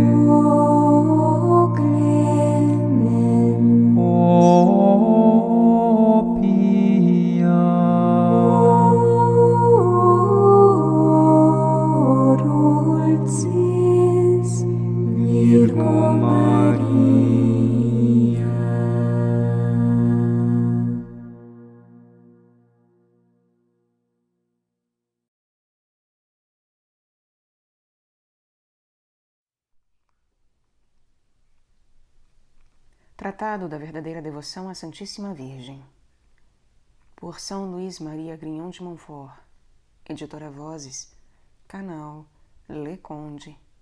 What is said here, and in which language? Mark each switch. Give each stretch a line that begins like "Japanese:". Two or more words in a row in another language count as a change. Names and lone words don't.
Latin: O clemens, O pia, o dulcis Virgo Maria.
Portuguese: Tratado da verdadeira devoção à Santíssima Virgem, por São Luís Maria Grignon de Montfort, editora Vozes, canal Le Conde.